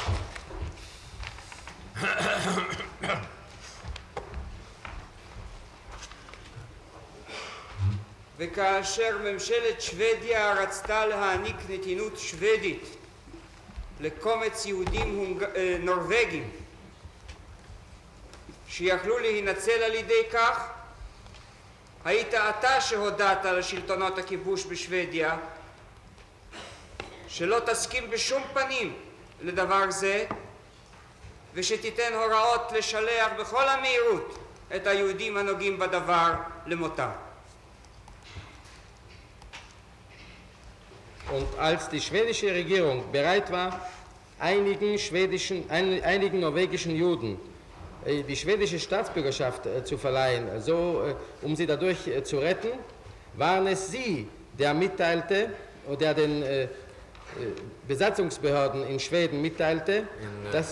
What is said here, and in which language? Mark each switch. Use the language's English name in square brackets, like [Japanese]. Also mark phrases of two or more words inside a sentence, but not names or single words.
[Hebrew] וכאשר ממשלת שוודיה רצתה להעניק נתינות שוודית לקומץ יהודים נורווגים שיכלו להינצל על ידי כך, היית אתה שהודעת לשלטונות הכיבוש בשוודיה שלא תסכים בשום פנים לדבר זה ושתיתן הוראות לשלח בכל המהירות את היהודים הנוגעים בדבר למותם. [German] Und als die schwedische Regierung bereit war, einigen norwegischen Juden die schwedische Staatsbürgerschaft zu verleihen, um sie dadurch zu retten, waren es sie, der mitteilte, der den Besatzungsbehörden in Schweden mitteilte, dass